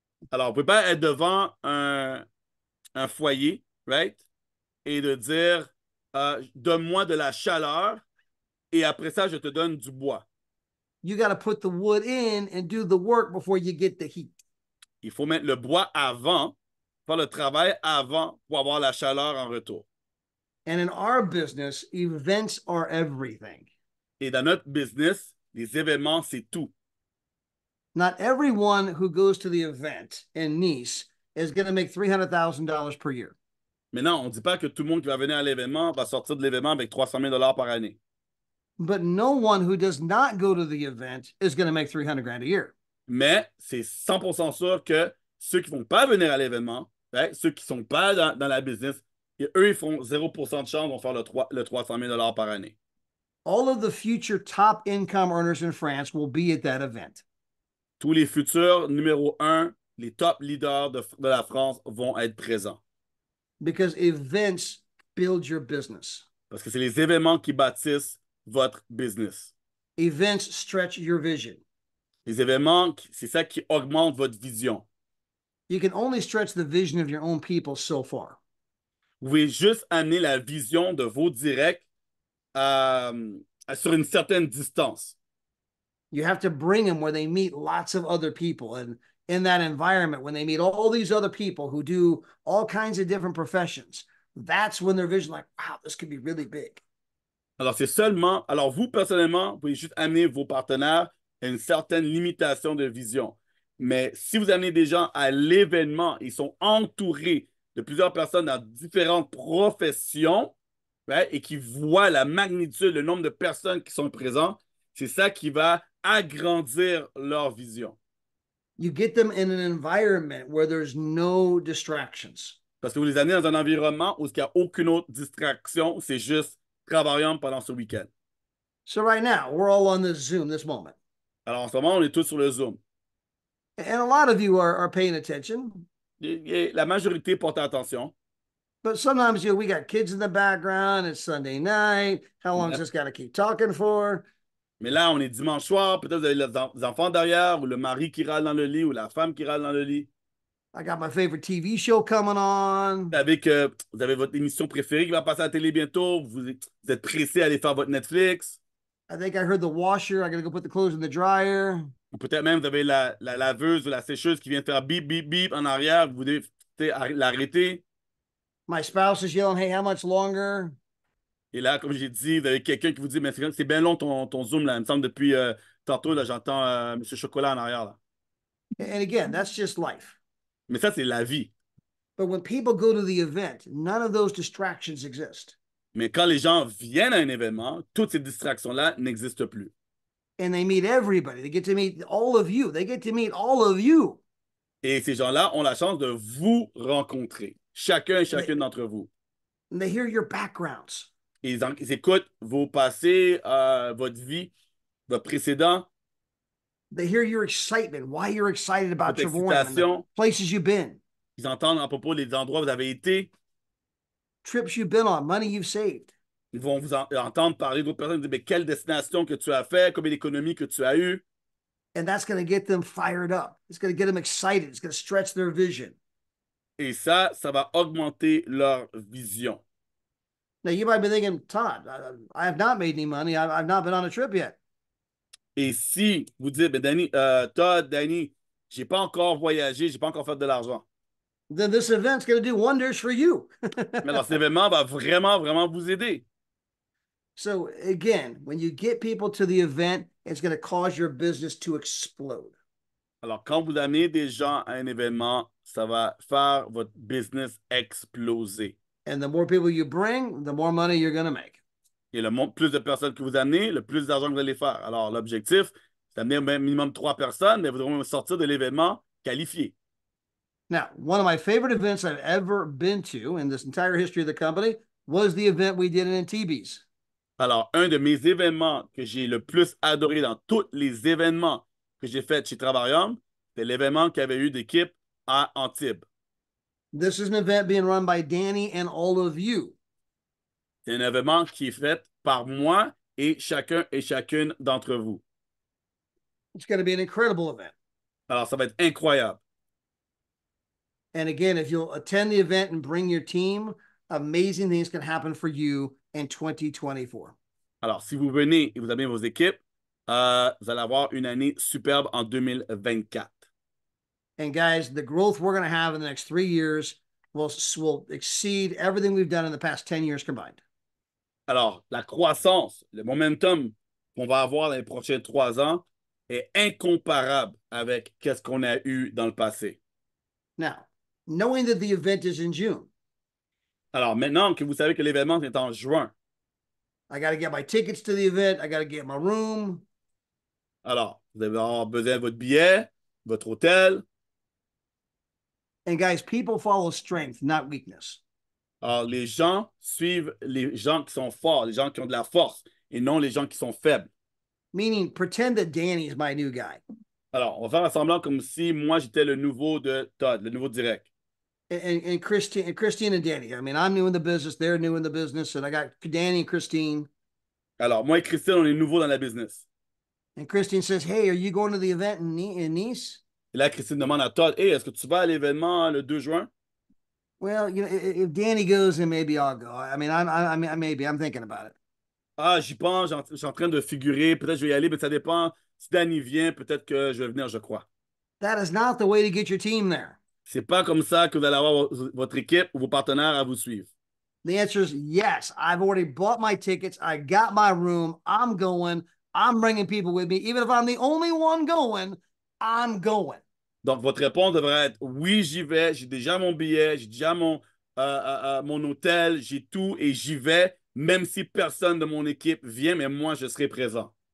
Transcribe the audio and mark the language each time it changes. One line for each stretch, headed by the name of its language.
French: Alors, on ne peut pas être devant un foyer, right? Et de dire, donne-moi de la chaleur et après ça, je te donne du bois.
English: You got to put the wood in and do the work before you get the heat.
French: Il faut mettre le bois avant, faire le travail avant pour avoir la chaleur en retour.
English: And in our business, events are everything.
French: Et dans notre business, les événements, c'est tout.
English: Not everyone who goes to the event in Nice is going to make $300,000 per year.
French: Mais non, on ne dit pas que tout le monde qui va venir à l'événement va sortir de l'événement avec 300 000 par année.
English: But no one who does not go to the event is going to make 300 grand a year.
French: Mais c'est 100% sûr que ceux qui ne vont pas venir à l'événement, right, ceux qui ne sont pas dans la business, eux, ils font 0% de chance, vont faire le 300 000 par année.
English: All of the future top income earners in France will be at that event.
French: tous les futurs numéro un, les top leaders de la France vont être présents.
English: Because events build your business.
French: Parce que c'est les événements qui bâtissent votre business.
English: Events stretch your vision.
French: Les événements, c'est ça qui augmente votre vision.
English: You can only stretch the vision of your own people so far.
French: Vous pouvez juste amener la vision de vos directs sur une certaine distance.
English: You have to bring them where they meet lots of other people. And in that environment, when they meet all these other people who do all kinds of different professions, that's when their vision, like, wow, this could be really big.
French: Alors vous, personnellement, vous pouvez juste amener vos partenaires à une certaine limitation de vision. Mais si vous amenez des gens à l'événement, ils sont entourés de plusieurs personnes dans différentes professions, right, et qui voient la magnitude, le nombre de personnes qui sont présentes, c'est ça qui va agrandir leur vision.
English: You get them in an environment where there's no distractions.
French: Parce que vous les amenez dans un environnement où il n'y a aucune autre distraction, c'est juste travaillant pendant ce week-end.
English: So right now, we're all on this Zoom this moment.
French: Alors en ce moment, on est tous sur le Zoom.
English: And a lot of you are paying attention.
French: La majorité porte attention.
English: But sometimes, we got kids in the background. It's Sunday night. How long is this got to keep talking for?
French: Mais là, on est dimanche soir. Peut-être vous avez les enfants derrière, ou le mari qui râle dans le lit, ou la femme qui râle dans le lit.
English: I got my favorite TV show coming on.
French: Vous savez que vous avez votre émission préférée qui va passer à la télé bientôt. Vous êtes pressé à aller faire votre Netflix.
English: I think I heard the washer. I got to go put the clothes in the dryer.
French: Ou peut-être même vous avez la laveuse ou la sécheuse qui vient faire bip, bip, bip en arrière. Vous devez l'arrêter.
English: My spouse is yelling, hey, how much longer?
French: Et là, comme j'ai dit, vous avez quelqu'un qui vous dit, mais c'est bien long ton Zoom, là. Il me semble depuis tantôt, là, j'entends M. Chocolat en arrière. Là.
English: And again, that's just life.
French: Mais ça, c'est la vie.
English: But when people go to the event, none of those distractions exist.
French: Mais quand les gens viennent à un événement, toutes ces distractions-là n'existent plus.
English: And they meet everybody. They get to meet all of you. They get to meet all of you.
French: Et ces gens-là ont la chance de vous rencontrer, chacun et chacune d'entre vous.
English: And they hear your backgrounds.
French: Et ils écoutent vos passés, votre vie, votre précédent.
English: They hear your excitement, why you're excited about
French: Votre
English: your the places you've been.
French: Ils entendent à propos des endroits où vous avez été.
English: Trips you've been on, money you've saved.
French: Ils vont vous entendre parler d'autres personnes, dire, mais quelle destination que tu as fait, combien d'économies que tu as eu.
English: And that's going to get them fired up. It's going to get them excited. It's going to stretch their vision.
French: Et ça va augmenter leur vision.
English: Now, you might be thinking, Todd, I have not made any money. I've not been on a trip yet.
French: Et si vous dites, ben Danny, Todd, Danny, j'ai pas encore voyagé, j'ai pas encore fait de l'argent.
English: Then this event's going to do wonders for you.
French: Mais alors, cet événement va vraiment, vraiment vous aider.
English: So again, when you get people to the event, it's going to cause your business to explode.
French: Alors, quand vous amenez des gens à un événement, ça va faire votre business exploser.
English: And the more people you bring, the more money you're going to make.
French: Et plus de personnes que vous amenez, le plus d'argent que vous allez faire. Alors, l'objectif, c'est d'amener au minimum 3 personnes, mais vous devrez sortir de l'événement qualifié.
English: Now, one of my favorite events I've ever been to in this entire history of the company was the event we did in Antibes.
French: Alors, un de mes événements que j'ai le plus adoré dans tous les événements que j'ai fait chez Travarium, c'est l'événement qu'il y avait eu d'équipe à Antibes.
English: This is an event being run by Danny and all of you.
French: C'est un événement qui est fait par moi et chacun et chacune d'entre vous.
English: It's going to be an incredible event.
French: Alors, ça va être incroyable.
English: And again, if you'll attend the event and bring your team, amazing things can happen for you in 2024.
French: Alors, si vous venez et vous amenez vos équipes, vous allez avoir une année superbe en 2024.
English: And guys, the growth we're going to have in the next 3 years will exceed everything we've done in the past 10 years combined.
French: Alors, la croissance, le momentum qu'on va avoir dans les prochains 3 ans est incomparable avec ce qu'on a eu dans le passé.
English: Now, knowing that the event is in June.
French: Alors, maintenant que vous savez que l'événement est en juin.
English: I got to get my tickets to the event. I got to get my room.
French: Alors, vous allez avoir besoin de votre billet, votre hôtel.
English: And guys, people follow strength, not weakness.
French: Alors, les gens suivent les gens qui sont forts, les gens qui ont de la force, et non les gens qui sont faibles.
English: Meaning, pretend that Danny is my new guy.
French: Alors, on va faire semblant comme si moi, j'étais le nouveau de Todd, le nouveau direct.
English: And Christine and Danny. I mean, I'm new in the business. They're new in the business. And I got Danny and Christine.
French: Alors, moi et Christine, on est nouveaux dans la business.
English: And Christine says, hey, are you going to the event in Nice?
French: Et là, Christine demande à Todd, hey, est-ce que tu vas à l'événement le 2 juin?
English: Well, you know, if Danny goes, then maybe I'll go. I mean, I'm thinking about it.
French: Ah, j'y pense, je suis en train de figurer, peut-être je vais y aller, mais ça dépend. Si Danny vient, peut-être que je vais venir, je crois.
English: That is not the way to get your team there.
French: C'est pas comme ça que vous allez avoir votre équipe ou vos partenaires à vous suivre.
English: The answer is yes. I've already bought my tickets. I got my room. I'm going. I'm bringing people with me. Even if I'm the only one going, I'm going.
French: Donc, votre réponse devrait être oui, j'y vais, j'ai déjà mon billet, j'ai déjà mon hôtel, j'ai tout et j'y vais, même si personne de mon équipe vient, mais moi, je serai présent.